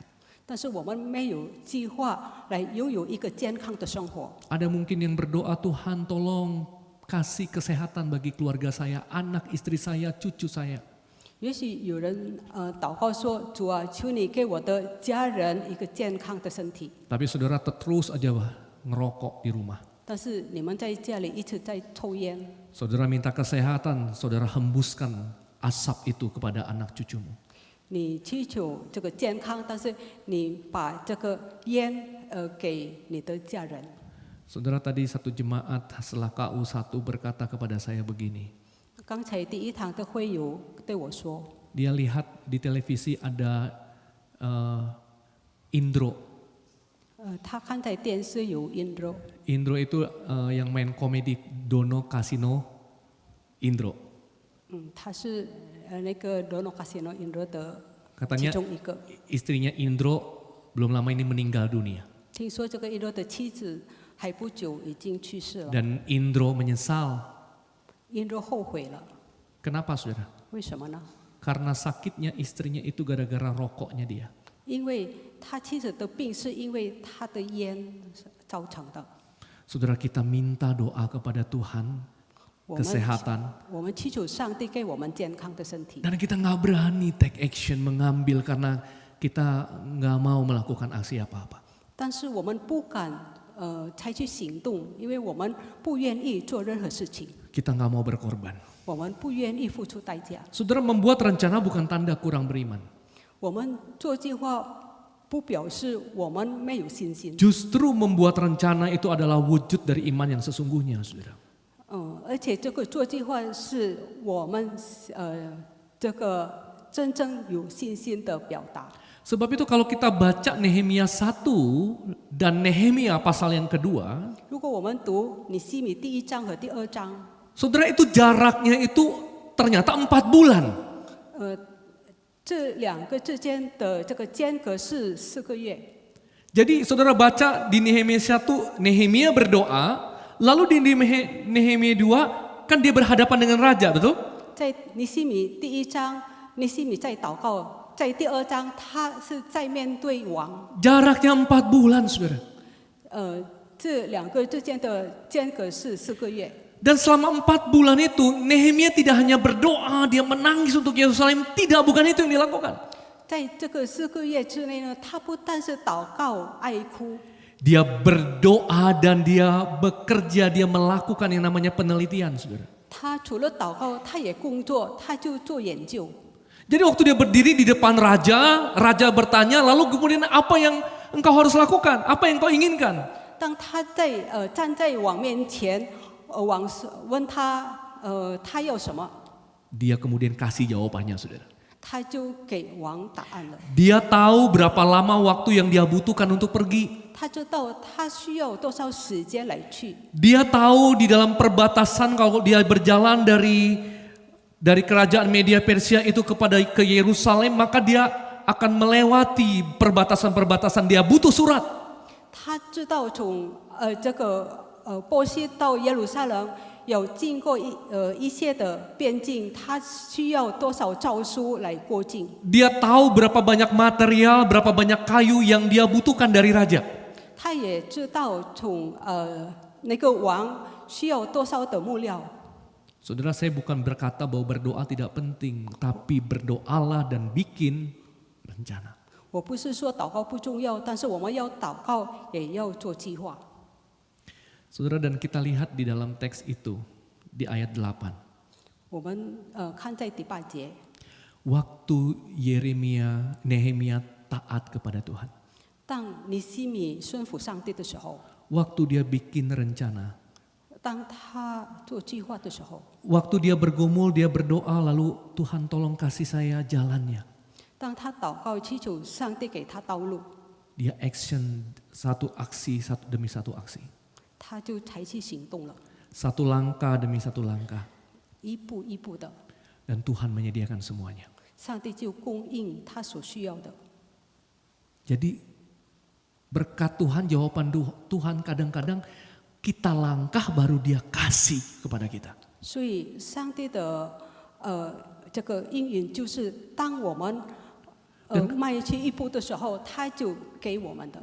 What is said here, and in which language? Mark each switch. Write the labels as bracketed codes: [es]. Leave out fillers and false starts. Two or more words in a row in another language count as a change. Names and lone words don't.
[zh] 但是我们没有计划来拥有一个健康的生活。 [id] Ada mungkin yang berdoa, Tuhan tolong kasih kesehatan bagi keluarga saya, anak istri saya, cucu saya. [zh] 也许有人祷告说：“主啊，求你给我的家人一个健康的身体。 [id] Tapi saudara terus aja ngerokok di rumah. ” [zh] 但是你们在家里一直在抽烟， [id] Saudara minta kesehatan, saudara hembuskan asap itu kepada anak cucumu. [zh] 你祈求这个健康，但是你把这个烟给你的家人。 [id] Saudara, tadi satu jemaat setelah KU1 berkata kepada saya begini. [zh] 刚才第一堂的会友对我说， [id] Dia lihat di televisi ada Indro. [zh] 他看在电视有 Indro， [id] Indro itu yang main komedi Dono Kasino Indro. [zh] 他是那个 Dono Kasino Indro 的其 [id] Katanya [zh] 中一个。 [id] istrinya Indro belum lama ini meninggal dunia. [zh] 听说这个 Indro 的妻子还不久已经去世了。 [id] Dan Indro menyesal. [zh] Indro 后悔了， [id] Kenapa saudara? [zh] 为什么呢？ [id] Karena sakitnya istrinya itu gara-gara rokoknya dia. [zh] 因为他妻子的病是因为他的烟造成的。 [id] Saudara, kita minta doa kepada Tuhan, [zh] 我们 [id] kesehatan. [zh] 我们祈求上帝给我们健康的身体， [id] Dan kita nggak berani [en] take action, [id] mengambil karena kita nggak mau melakukan aksi apa-apa. [zh] 但是我们不敢采取行动，因为我们不愿意做任何事情， [id] Kita nggak mau berkorban. [zh] 我们不愿意付出代价。 [id] Saudara, membuat rencana bukan tanda kurang beriman. [zh] 我们做计划不表示我们没有信心， [id] Justru membuat rencana itu adalah wujud dari iman yang sesungguhnya, saudara. [zh] 而且这个做计划是我们这个真正有信心的表达。 [id] Sebab itu kalau kita baca Nehemia 1 dan Nehemia pasal yang kedua, [zh] 如果我们读尼希米第一章和第二章， [id] saudara, itu jaraknya itu ternyata 4 bulan. [zh] 这两个之间的这个间隔是4个月。 [id] Jadi saudara baca di Nehemia 1, Nehemia berdoa, lalu di Nehemia 2 kan dia berhadapan dengan raja, betul? [zh] 在尼希米第一章，尼希米在祷告， 在第2章，他是在面对王， [id] Jaraknya 4 bulan, saudara. [zh] 这2个之间的间隔是4个月。 [id] Dan selama 4 bulan itu, Nehemia tidak hanya berdoa, dia menangis untuk Yerusalem. Tidak, bukan itu yang dilakukan. [zh] 在这个4个月之内呢，他不但是祷告哀哭， [id] Dia berdoa dan dia bekerja, dia melakukan yang namanya penelitian, saudara. [zh] 他除了祷告，他也工作，他就做研究。 [id] Jadi waktu dia berdiri di depan raja, raja bertanya, lalu kemudian apa yang engkau harus lakukan? Apa yang kau inginkan? [zh] 当他站在王面前，王问他他要什么， [id] Dia kemudian kasih jawabannya, saudara. [zh] 他就给王答案了。 [id] Dia tahu berapa lama waktu yang dia butuhkan untuk pergi. [zh] 他知道他需要多少时间来去， [id] Dia tahu di dalam perbatasan kalau dia berjalan dari kerajaan Media Persia itu ke Yerusalem, maka dia akan melewati perbatasan-perbatasan. Dia butuh surat. [zh] 他知道从这个波西到耶路撒冷有经过一些的边境，他需要多少诏书来过境。 [id] Dia tahu berapa banyak material, berapa banyak kayu yang dia butuhkan dari raja. [zh] 他也知道从那个王需要多少的木料。 [id] Saudara, saya bukan berkata bahwa berdoa tidak penting, tapi berdoalah dan bikin rencana. [zh] 我不是说祷告不重要，但是我们要祷告，也要做计划。 [id] Saudara, dan kita lihat di dalam teks itu, di ayat 8. [zh] 我们看在第8节， [id] Waktu Nehemia taat kepada Tuhan. [zh] 当尼希米顺服上帝的时候， [id] Waktu dia bikin rencana. [zh] 当他做计划的时候， [id] Waktu dia bergumul, dia berdoa, lalu Tuhan tolong kasih saya jalannya. [zh] 当他祷告祈求上帝给他道路， [id] Dia action satu aksi satu demi satu aksi. [zh] 他就采取行动了， [id] Satu langkah demi satu langkah. [zh] 一步一步的， [id] Dan Tuhan menyediakan semuanya. [zh] 上帝就供应他所需要的。 [id] Jadi berkat Tuhan, jawaban Tuhan kadang-kadang kita langkah baru dia kasih kepada kita. [zh] 所以上帝的这个应允就是当我们迈去一步的时候，他就给我们的。